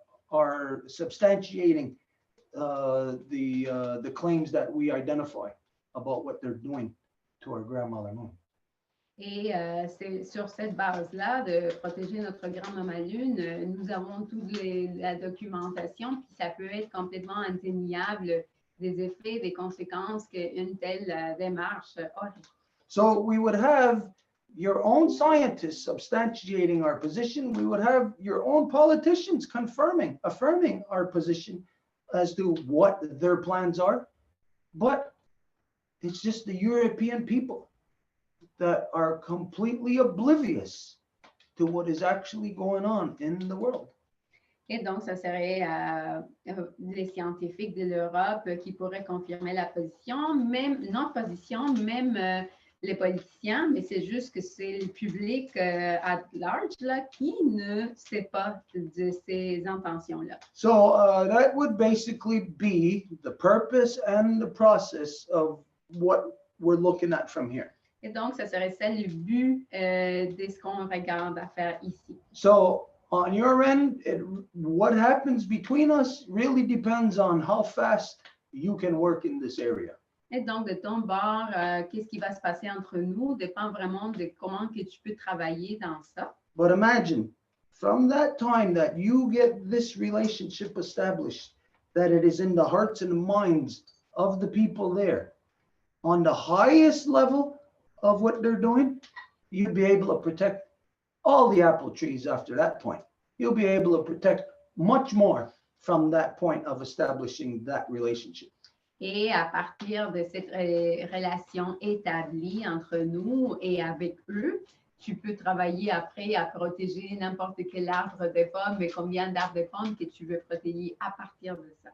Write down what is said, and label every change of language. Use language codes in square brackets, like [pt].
[en] are substantiating the claims that we identify about what they're doing to our grandmother moon. [fr] Et c'est sur cette base-là de protéger notre grand-maman Lune, nous avons toute la documentation, puis ça peut être complètement indéniable des effets, des conséquences qu'une telle démarche aurait. [en] So we would have your own scientists substantiating our position. We would have your own politicians affirming our position as to what their plans are. But it's just the European people that are completely oblivious to what is actually going on in the world. [fr] Et donc, ça serait les scientifiques de l'Europe qui pourraient confirmer la position, même notre position, même les politiciens, mais c'est juste que c'est le public [en] at large [fr] là, qui ne sait pas de ces intentions-là. [en] So that would basically be the purpose and the process of what we're looking at from here. [fr] Et donc, ça serait ça le but de ce qu'on regarde à faire ici. [en] So on your end, what happens between us really depends on how fast you can work in this area. [fr] Et donc, de ton bord, qu'est-ce qui va se passer entre nous dépend vraiment de comment que tu peux travailler dans ça. [en] But imagine, from that time that you get this relationship established, that it is in the hearts and the minds of the people there, on the highest level of what they're doing, you'd be able to protect all the apple trees after that point. You'll be able to protect much more from that point of establishing that relationship. [fr] Et à partir de cette relation établie entre nous et avec eux, tu peux travailler après à protéger n'importe quel arbre de pommes et combien d'arbres de pommes que tu veux protéger à partir de ça.